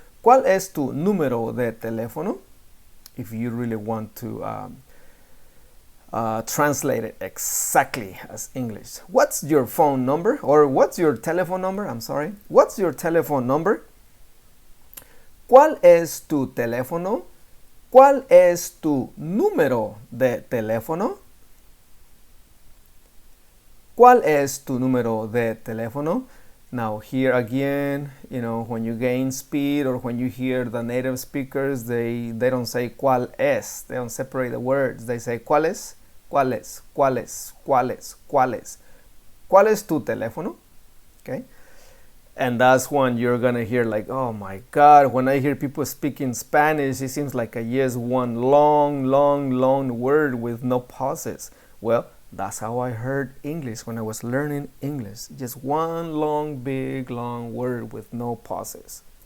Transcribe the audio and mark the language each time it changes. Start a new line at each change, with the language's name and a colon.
Spanish: ¿Cuál es tu número de teléfono?
English: If you really want to translate it exactly as English. What's your phone number? Or what's your telephone number? I'm sorry. What's your telephone number?
Spanish: ¿Cuál es tu teléfono? ¿Cuál es tu número de teléfono? ¿Cuál es tu número de teléfono?
English: Now here again, you know, when you gain speed or when you hear the native speakers, they don't say
Spanish: cuál es.
English: They don't separate the words. They say
Spanish: cuál es, cuál es,
English: cuál es, cuál es, cuál es.
Spanish: ¿Cuál es tu teléfono? Okay.
English: And that's when you're gonna hear like, oh my God, when I hear people speaking Spanish, it seems like one long word with no pauses. Well, that's how I heard English when I was learning English. Just one big long word with no pauses.